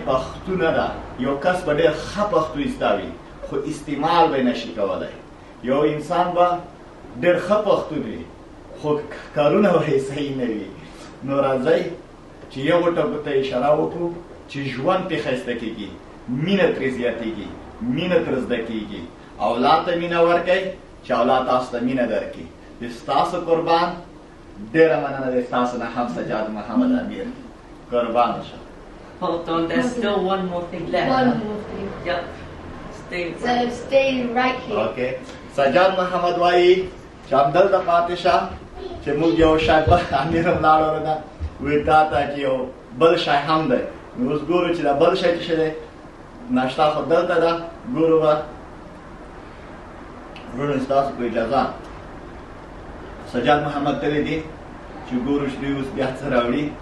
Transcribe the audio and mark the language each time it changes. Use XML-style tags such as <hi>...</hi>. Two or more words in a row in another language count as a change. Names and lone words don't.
<ps>پښتو نه ده یو کس به ډېر ښه پښتو زده وي خو استعمال به یې نشي کولی یو انسان به ډېر ښه پښتو وي خو کارونه به یې صحیح نه وي نو راځئ چې یو ټکو ته اشاره وکړو چې ژوند پرې ښایسته کېږي مینه ترې زیاتېږي مینه ترې زده کېږي اولاد ته مینه ورکئ چې اولاد تاسو ته مینه درکړي د ستاسو قربان ډېره مننه د ستاسو نه هم سجاد محمد امیر قربان شم</ps> <en>Hold on, there's still one more thing left. One more thing. Yep. Stay. So stay right here. Okay.</en> <ps>سجاد محمد وایي چې همدلته پاتې شه چې موږ یو شی به امیر هم لاړو نه وایي تا ته چې یو بل شی هم دی نو اوس ګورو چې دا بل شی چې دی ناشته خو دلته ده ګورو به وروڼو ستاسو په اجازه سجاد محمد تللی دي چې ګورو چې دوی اوس بیا څه راوړي</ps>